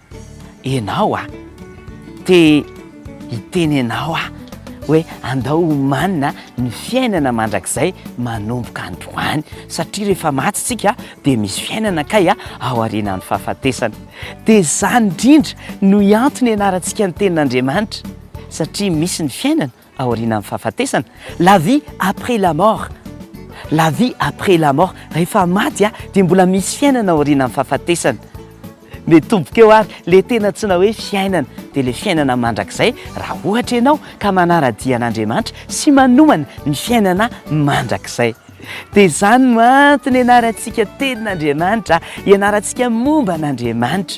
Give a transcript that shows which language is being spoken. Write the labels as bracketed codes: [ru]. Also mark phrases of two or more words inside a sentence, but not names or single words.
[mg] Ianao dia hiteny ianao hoe andao homanina ny fiainana mandrakizay manomboka androany satria rehefa maty tsika dia misy fiainana kay aorian'ny fahafatesana. Dia izany indrindra no iantony ianarantsika ny tenin'Andriamanitra satria misy ny fiainana aorian'ny fahafatesana. [fr] La vie après la mort. La vie après la mort. [mg] Rehefa maty dia mbola misy fiainana aorian'ny fahafatesana. Mitomboka eo ary le tena antsoina hoe fiainana dia le fiainana mandrakizay raha ohatra ianao ka manara-dia an'Andriamanitra sy manomana ny fiainana mandrakizay. Dia izany no antony ianarantsika tenin'Andriamanitra, ianarantsika momba an'Andriamanitra.